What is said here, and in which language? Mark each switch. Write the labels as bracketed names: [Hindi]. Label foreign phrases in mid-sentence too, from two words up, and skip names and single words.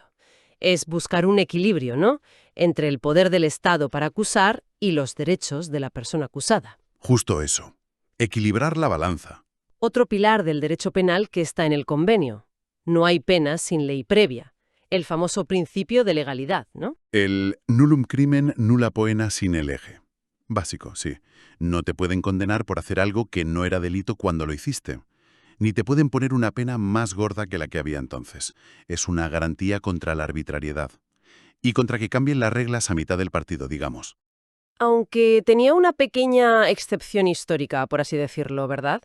[Spanish] Es buscar un equilibrio, ¿no? Entre el poder del Estado para acusar y los derechos de la persona acusada. Justo eso. Equilibrar la balanza. Otro pilar del derecho penal que está en el convenio. No hay pena sin ley previa. El famoso principio de legalidad, ¿no? [Latin] El nullum crimen nulla poena sine lege. [Spanish] Básico, sí. No te pueden condenar por hacer algo que no era delito cuando lo hiciste. Ni te pueden poner una pena más gorda que la que había entonces. Es una garantía contra la arbitrariedad. Y contra que cambien las reglas a mitad del partido, digamos. Aunque tenía una pequeña excepción histórica, por así decirlo, ¿verdad?